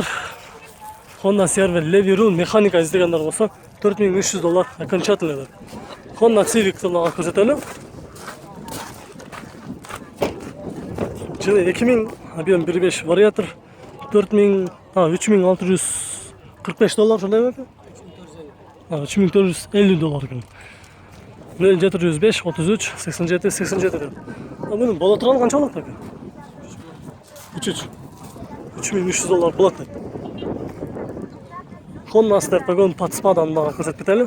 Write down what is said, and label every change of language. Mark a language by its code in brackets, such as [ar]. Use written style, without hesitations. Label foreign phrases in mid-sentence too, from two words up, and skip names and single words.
[ky] Honda Server Levy Rule механика издегендер болсо 4300 доллар окончательно. Honda Civic дагы көрсөтөлү. Жылы 2000, объем 1.5 вариатор 3645 доллар ошондой беле? [uz] $3450 ekan. 0705 33 87 87 deb. Bunun bola turgan qancha bo'ladi aka? 3300 dollar bo'ladi. Honda Stepwagon Patspadan da ko'rsatib ketaylik.